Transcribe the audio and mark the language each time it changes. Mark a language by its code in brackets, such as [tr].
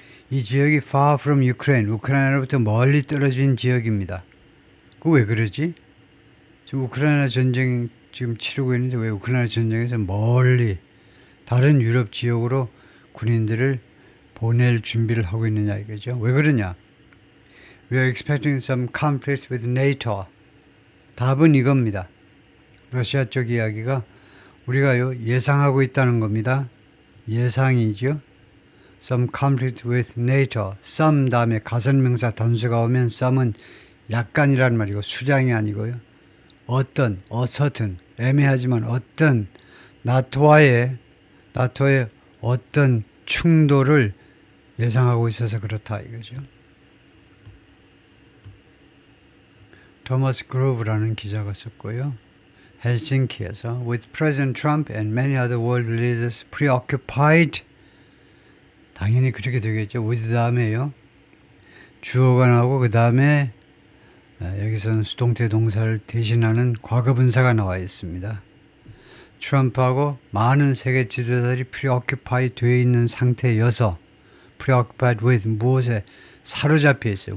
[ko] 이 지역이 [en] far from Ukraine, [ko] 우크라이나로부터 멀리 떨어진 지역입니다. 그 왜 그러지? 지금 우크라이나 전쟁 지금 치르고 있는데 왜 우크라이나 전쟁에서 멀리 다른 유럽 지역으로 군인들을 보낼 준비를 하고 있느냐 이거죠. 왜 그러냐? [en] We are expecting some conflict with NATO. [ko] 답은 이겁니다. 러시아 쪽 이야기가 우리가요 예상하고 있다는 겁니다. 예상이죠. [en] Some conflict with NATO. [ko] some 다음에 가선명사 단수가 오면 some은 약간이란 말이고 수장이 아니고요. 어떤, certain, 애매하지만 어떤 나토와의 어떤 충돌을 예상하고 있어서 그렇다 이거죠. 토마스 그로브라는 기자가 썼고요. 헬싱키에서 [en] With President Trump and many other world leaders preoccupied. [ko] 당연히 그렇게 되겠죠. with 다음에요. 주어가 나오고 그 다음에 여기서는 수동태 동사를 대신하는 과거분사가 나와 있습니다. 트럼프하고 많은 세계 지도자들이 preoccupied 되어 있는 상태여서 [en] preoccupied with [ko] 무엇에 사로잡혀 있어요.